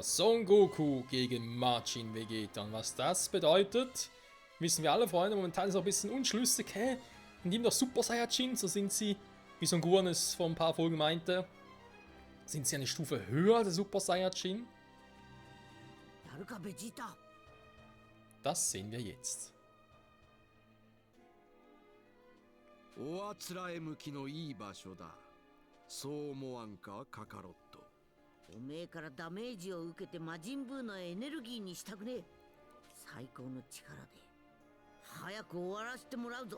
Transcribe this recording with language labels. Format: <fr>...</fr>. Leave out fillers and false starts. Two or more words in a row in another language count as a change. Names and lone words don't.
<de>Son Goku gegen Majin Vegeta. Und was das bedeutet, wissen wir alle, Freunde. Momentan ist es auch ein bisschen unschlüssig. Hä? Sind die doch Super Saiyajin? So sind sie, wie Son Gohan es vor ein paar Folgen meinte, sind sie eine Stufe höher, der Super Saiyajin? Das sehen wir jetzt.</de> <ja>おあつらえ向きのいい場所だ。そう思わんか、カカロット。おめえからダメージを受けて魔人ブーのエネルギーにしたくねえ。最高の力で早く終わらせてもらうぞ。</ja>